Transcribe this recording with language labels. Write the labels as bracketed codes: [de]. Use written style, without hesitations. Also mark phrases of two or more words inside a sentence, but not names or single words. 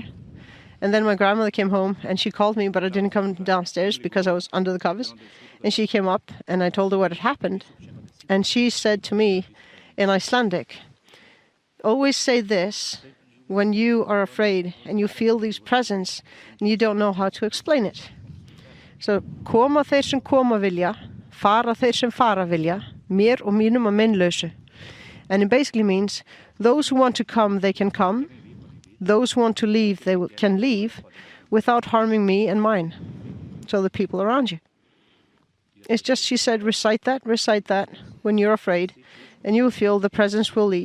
[en] And then my grandmother came home, and she called me, but I didn't come downstairs because I was under the covers. And she came up, and I told her what had happened. And she said to me in Icelandic, "Always say this when you are afraid and you feel these presence and you don't know how to explain it." So, [is] koma þeir sem koma vilja, fara þeir sem fara vilja, mér og mínum að meinlausu. [en] And it basically means, those who want to come, they can come. Those who want to leave, they can leave without harming me and mine. So the people around you. It's just, she said, recite that when you're afraid, and you will feel the presence will leave.